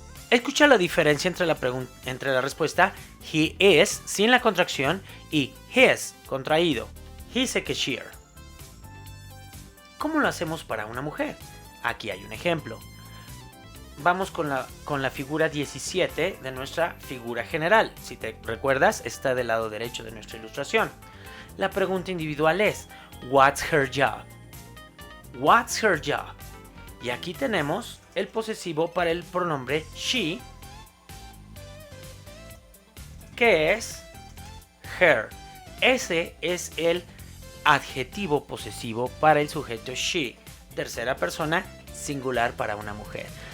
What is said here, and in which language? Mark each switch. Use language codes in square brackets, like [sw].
[es] Escucha la diferencia entre la respuesta he is sin la contracción y his contraído. [en] He's a cashier. [es] ¿Cómo lo hacemos para una mujer? Aquí hay un ejemplo. Vamos con la figura 17 de nuestra figura general. Si te recuerdas, está del lado derecho de nuestra ilustración. La pregunta individual es, [en] what's her job? What's her job? [es] Y aquí tenemos el posesivo para el pronombre she, que es her. Ese es el adjetivo posesivo para el sujeto she, tercera persona singular para una mujer.